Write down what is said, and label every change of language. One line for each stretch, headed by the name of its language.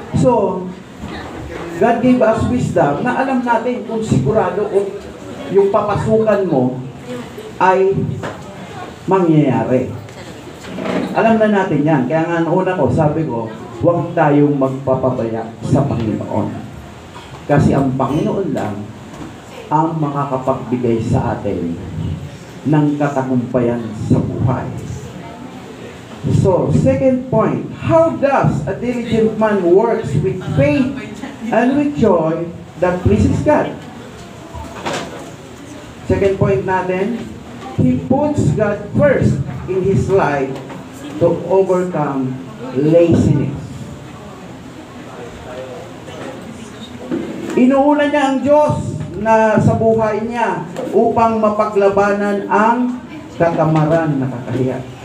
Filipino: So,
English: God gave us wisdom
Filipino: na alam natin kung sigurado kung yung papasukan mo ay mangyayari. Alam na natin yan. Kaya nga una ko, sabi ko, huwag tayong magpapabaya sa Panginoon. Kasi ang Panginoon lang ang makakapagbigay sa atin ng katagumpayan sa buhay.
English: So, second point, how does a diligent man works with faith and with joy that pleases God?
Filipino: Second point natin,
English: he puts God first in his life to overcome laziness.
Filipino: Inuuna niya ang Diyos na sa buhay niya upang mapaglabanan ang katamaran na kakahiya.